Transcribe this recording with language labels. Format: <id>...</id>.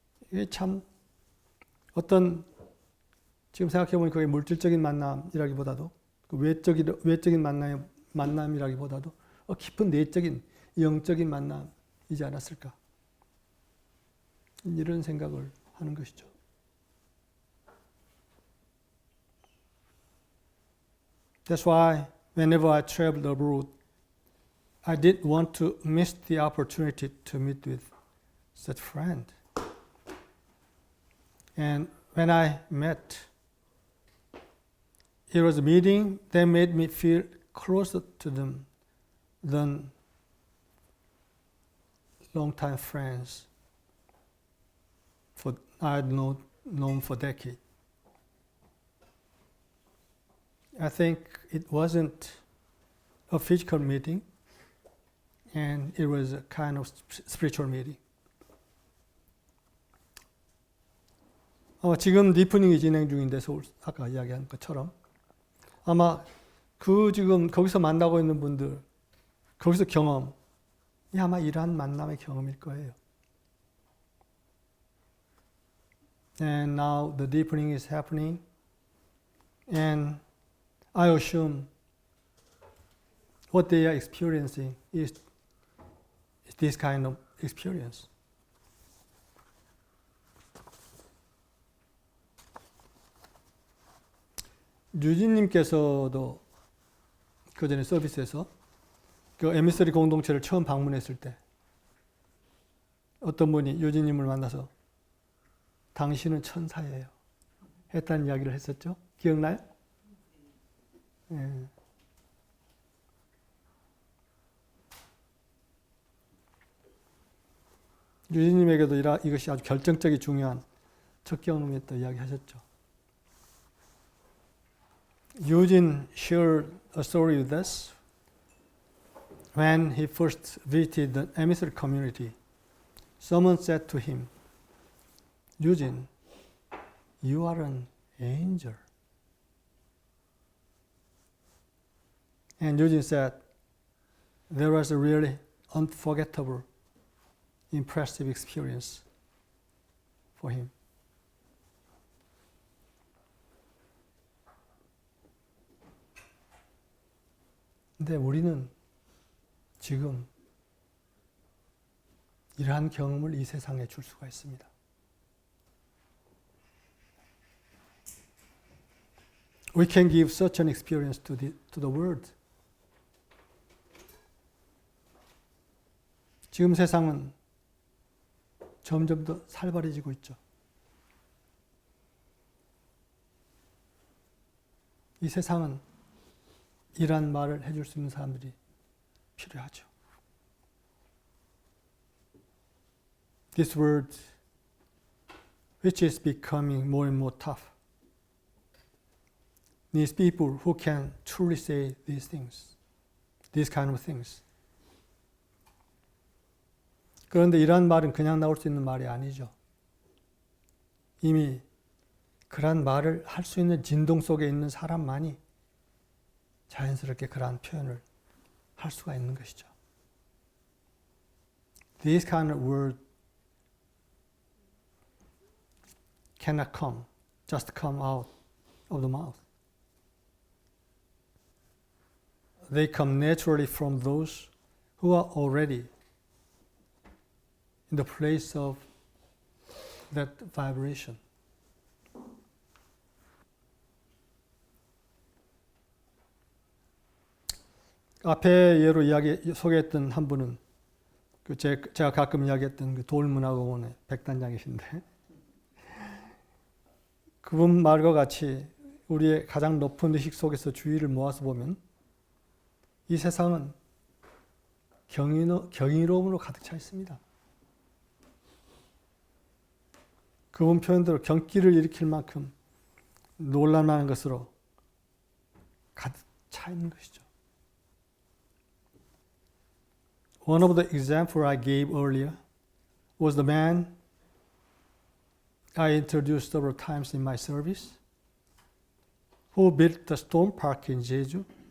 <ko>이게 참 어떤 지금 생각해보니 그게 물질적인 만남이라기보다도 그 외적인 만남이라기보다도 깊은 내적인 영적인 만남이지 않았을까 이런 생각을 하는 것이죠.</ko> <en>That's why whenever I traveled abroad, I didn't want to miss the opportunity to meet with such friend. And when I met, it was a meeting that made me feel closer to them than long-time friends I had known for decades. I think it wasn't a physical meeting, and it was a kind of spiritual meeting.</en> <ko>지금 디프닝이 진행 중인데 아까 이야기한 것처럼 아마 그 지금 거기서 만나고 있는 분들 거기서 경험이 아마 이러한 만남의 경험일 거예요.</ko> <en>And now the deepening is happening, and I assume what they are experiencing is this kind of experience.</en> <ko>류진님께서도 그 전에 서비스에서 그 에미서리 공동체를 처음 방문했을 때 어떤 분이 유진님을 만나서 당신은 천사예요 했다는 이야기를 했었죠. 기억나요? 예. 유진님에게도 이것이 아주 결정적이 중요한 첫 경험이었다 이야기하셨죠.</ko> <en>Eugene shared a story with us. When he first visited the emissary community, someone said to him, Eugene, you are an angel. And Eugene said, there was a really unforgettable, impressive experience for him.</en> <ko>근데 우리는 지금 이러한 경험을 이 세상에 줄 수가 있습니다.</ko> <en>We can give such an experience to the world.</en> <ko>지금 세상은 점점 더 살벌해지고 있죠. 이 세상은 이러한 말을 해줄 수 있는 사람들이 필요하죠.</ko> <en>This world, which is becoming more and more tough, needs people who can truly say these things, these kind of things.</en> <ko>그런데 이러한 말은 그냥 나올 수 있는 말이 아니죠. 이미 그러한 말을 할 수 있는 진동 속에 있는 사람만이 자연스럽게 그러한 표현을 할 수가 있는 것이죠.</ko> <en>This kind of word cannot just come out of the mouth. They come naturally from those who are already in the place of that vibration.</en> <ko>앞에 예로 소개했던 한 분은 제가 가끔 이야기했던 그 돌문화공원의 백단장이신데 그분 말과 같이 우리의 가장 높은 의식 속에서 주의를 모아서 보면 이 세상은 경이로움으로 가득 차 있습니다. 그분 표현대로 경기를 일으킬 만큼 놀랄만한 것으로 가득 차 있는 것이죠.</ko> <en>One of the examples I gave earlier was the man I introduced several times in my service, who built the stone park in Jeju.</en>